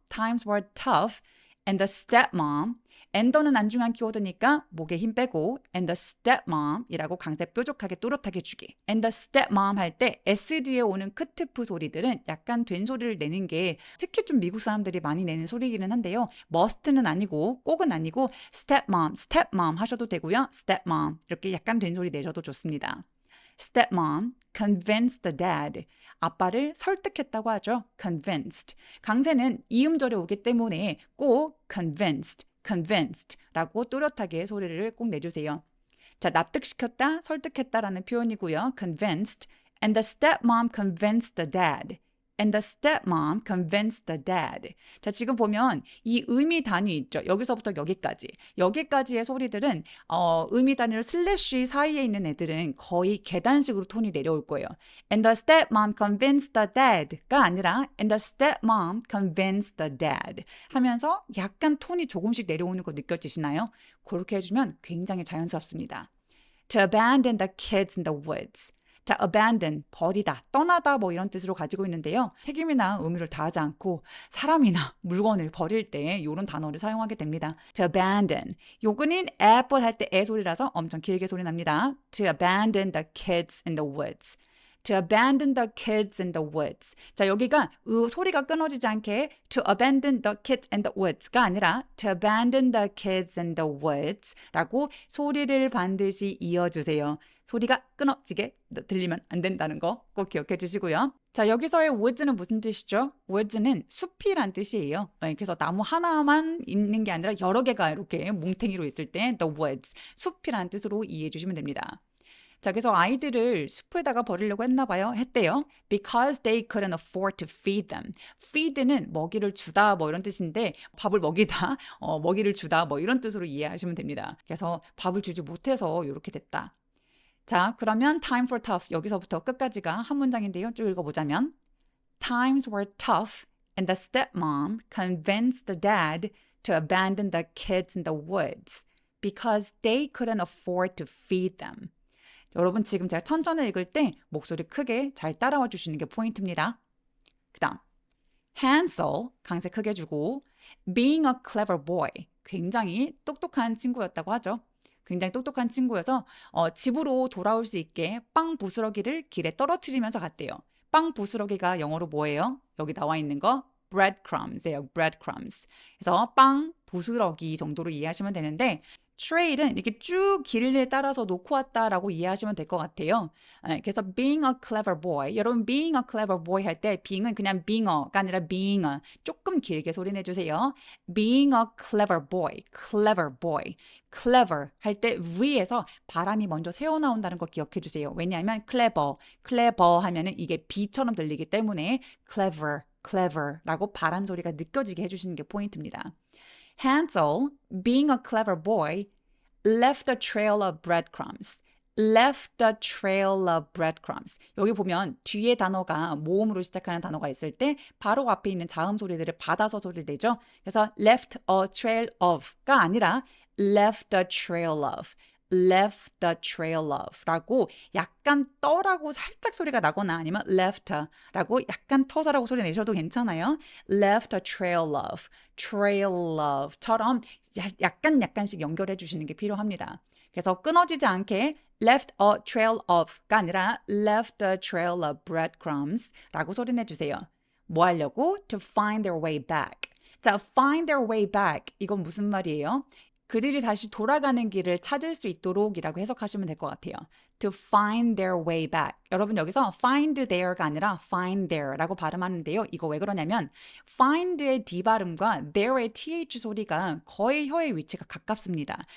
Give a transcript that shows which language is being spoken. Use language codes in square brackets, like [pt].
[ko] Times were tough and the stepmom and는 안중한 키워드니까 목에 힘 빼고 and the stepmom 이라고 강세 뾰족하게 또렷하게 주기. and the stepmom 할 때 S 뒤에 오는 크트프 소리들은 약간 된 소리를 내는 게 특히 좀 미국 사람들이 많이 내는 소리이기는 한데요. must는 아니고 꼭은 아니고 stepmom 하셔도 되고요. stepmom 이렇게 약간 된 소리 내셔도 좋습니다. [en] stepmom convinced the dad. [ko] 아빠를 설득했다고 하죠. [en] convinced. [ko] 강세는 이음절에 오기 때문에 꼭 convinced라고 또렷하게 소리를 꼭 내주세요. 자, 납득시켰다, 설득했다라는 표현이고요. [en] convinced. And the stepmom convinced the dad. And the stepmom convinced the dad. [ko] 자, 지금 보면 이 의미 단위 있죠. 여기서부터 여기까지. 여기까지의 소리들은 의미 단위로 슬래시 사이에 있는 애들은 거의 계단식으로 톤이 내려올 거예요. And the stepmom convinced the dad 가 아니라 And the stepmom convinced the dad 하면서 약간 톤이 조금씩 내려오는 거 느껴지시나요? [en] 그렇게 해주면 굉장히 자연스럽습니다. To abandon the kids in the woods. [ko] 자, abandon, 버리다, 떠나다 뭐 이런 뜻으로 가지고 있는데요. 책임이나 의무를 다하지 않고 사람이나 물건을 버릴 때 이런 단어를 사용하게 됩니다. [en] To abandon. [ko] 요거는 apple 할 때 애 소리라서 엄청 길게 소리 납니다. [en] To abandon the kids in the woods. To abandon the kids in the woods. [ko] 자, 여기가 소리가 끊어지지 않게 to abandon the kids in the woods 가 아니라 to abandon the kids in the woods 라고 소리를 반드시 이어주세요. 소리가 끊어지게 들리면 안 된다는 거 꼭 기억해 주시고요. 자, 여기서의 woods는 무슨 뜻이죠? woods는 숲이란 뜻이에요. 그래서 나무 하나만 있는 게 아니라 여러 개가 이렇게 뭉탱이로 있을 때 the woods, 숲이란 뜻으로 이해해 주시면 됩니다. 자, 그래서 아이들을 숲에다가 버리려고 했대요. [en] Because they couldn't afford to feed them. [ko] feed는 먹이를 주다 뭐 이런 뜻인데 밥을 먹이다, 먹이를 주다 뭐 이런 뜻으로 이해하시면 됩니다. 그래서 밥을 주지 못해서 이렇게 됐다. 자, 그러면 time for tough 여기서부터 끝까지가 한 문장인데요. [en] 쭉 읽어보자면 Times were tough and the stepmom convinced the dad to abandon the kids in the woods because they couldn't afford to feed them. [ko] 여러분 지금 제가 천천히 읽을 때 목소리 크게 잘 따라와 주시는 게 포인트입니다. 그 다음 Hansel 강세 크게 주고 being a clever boy 굉장히 똑똑한 친구였다고 하죠. 굉장히 똑똑한 친구여서 집으로 돌아올 수 있게 빵 부스러기를 길에 떨어뜨리면서 갔대요. 빵 부스러기가 영어로 뭐예요? 여기 나와 있는 거 breadcrumbs예요. breadcrumbs. 그래서 빵 부스러기 정도로 이해하시면 되는데 trail은 이렇게 쭉 길을 따라서 놓고 왔다라고 이해하시면 될 것 같아요. [en] 그래서 being a clever boy. [ko] 여러분 being a clever boy 할 때 being은 그냥 being가 아니라 being 조금 길게 소리 내주세요. [en] being a clever boy. clever boy. [ko] clever 할 때 V에서 바람이 먼저 새어나온다는 거 기억해 주세요. 왜냐하면 clever 하면은 이게 B처럼 들리기 때문에 clever라고 바람 소리가 느껴지게 해주시는 게 포인트입니다. [en] Hansel, being a clever boy, left a trail of breadcrumbs. left a trail of breadcrumbs. [ko] 여기 보면 뒤에 단어가 모음으로 시작하는 단어가 있을 때 바로 앞에 있는 자음 소리들을 받아서 소리를 내죠. [en] 그래서 left a trail of가 아니라 left a trail of. [ko] left the trail of 라고 약간 떠라고 살짝 소리가 나거나 아니면 left 라고 약간 터서라고 소리 내셔도 괜찮아요. left a trail of 처럼 약간씩 연결해 주시는 게 필요합니다. 그래서 끊어지지 않게 left a trail of 가 아니라 left a trail of breadcrumbs 라고 소리 내주세요. [en] 뭐 하려고? To find their way back. [ko] 자, find their way back 이건 무슨 말이에요? 그들이 다시 돌아가는 길을 찾을 수 있도록 이라고 해석하시면 될 것 같아요. To find their way back. 여러분 여기서 find their가 아니라 find their라고 발음하는데요. 이거 왜 그러냐면 find의 D 발음과 their의 TH 소리가 거의 혀의 위치가 가깝습니다.